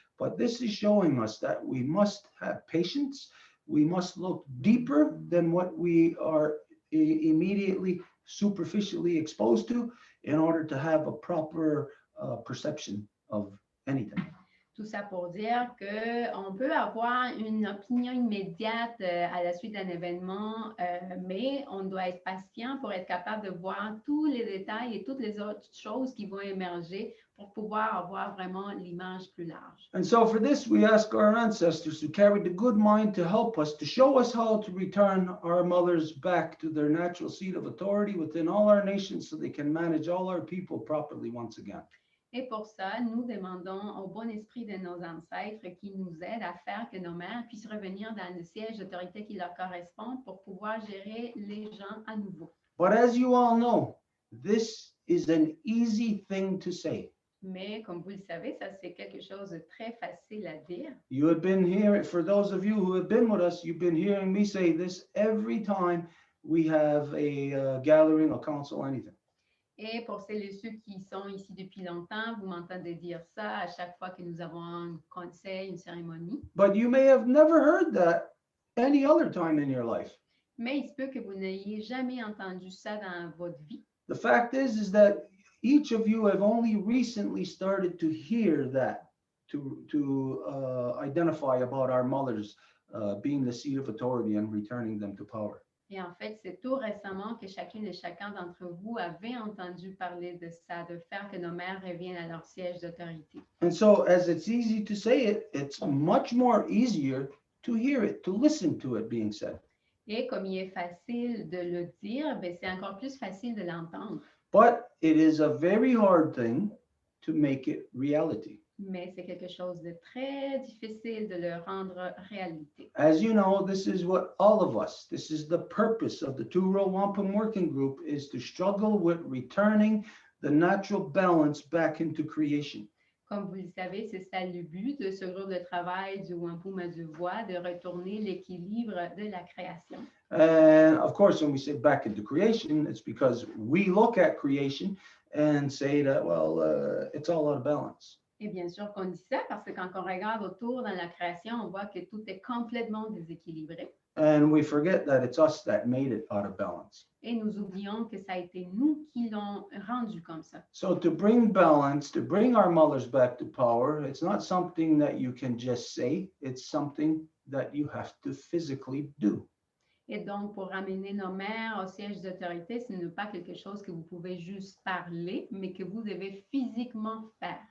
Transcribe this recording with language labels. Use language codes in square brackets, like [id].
[en] But this is showing us that we must have patience. We must look deeper than what we are immediately superficially exposed to in order to have a proper perception of anything. [fr] Tout ça pour dire qu'on peut avoir une opinion immédiate à la suite d'un événement, mais on doit être patient pour être capable de voir tous les détails et toutes les autres choses qui vont émerger pour pouvoir avoir vraiment l'image plus large. [en] And so for this, we ask our ancestors who carried the good mind to help us, to show us how to return our mothers back to their natural seat of authority within all our nations so they can manage all our people properly once again. [fr] Et pour ça, nous demandons au bon esprit de nos ancêtres qui nous aident à faire que nos mères puissent revenir dans le siège d'autorité qui leur correspond pour pouvoir gérer les gens à nouveau. [en] But as you all know, this is an easy thing to say. [fr] Mais comme vous le savez, ça c'est quelque chose de très facile à dire. [en] You have been here, for those of you who have been with us, you've been hearing me say this every time we have a gathering, a council, anything. [fr] Et pour celles et ceux qui sont ici depuis longtemps, vous m'entendez dire ça à chaque fois que nous avons un conseil, une cérémonie. [en] But you may have never heard that any other time in your life. [fr] Mais il se peut que vous n'ayez jamais entendu ça dans votre vie. [en] The fact is that each of you have only recently started to hear that, to identify about our mothers being the seat of authority and returning them to power. [fr] Et en fait, c'est tout récemment que chacune et chacun d'entre vous avait entendu parler de ça, de faire que nos mères reviennent à leur siège d'autorité. [en] And so, as it's easy to say it, it's much more easier to hear it, to listen to it being said. [fr] Et comme il est facile de le dire, ben c'est encore plus facile de l'entendre. [en] But it is a very hard thing to make it reality. [fr] Mais c'est quelque chose de très difficile de le rendre réalité. [en] As you know, this is what all of us, this is the purpose of the Row Wampum working group, is to struggle with returning the natural balance back into creation. [fr] Comme vous le savez, c'est ça le but de ce groupe de travail du Wampum à Deux Voies, de retourner l'équilibre de la création. [en] And of course, when we say back into creation, it's because we look at creation and say that, well, it's all out of balance. [fr] Et bien sûr qu'on dit ça parce que quand on regarde autour dans la création, on voit que tout est complètement déséquilibré. [en] And we forget that it's us that made it out of balance. [fr] Et nous oublions que ça a été nous qui l'ont rendu comme ça. [en] So to bring balance, to bring our mothers back to power, it's not something that you can just say, it's something that you have to physically do. [fr] Et donc, pour ramener nos mères au siège d'autorité, ce n'est pas quelque chose que vous pouvez juste parler, mais que vous devez physiquement faire.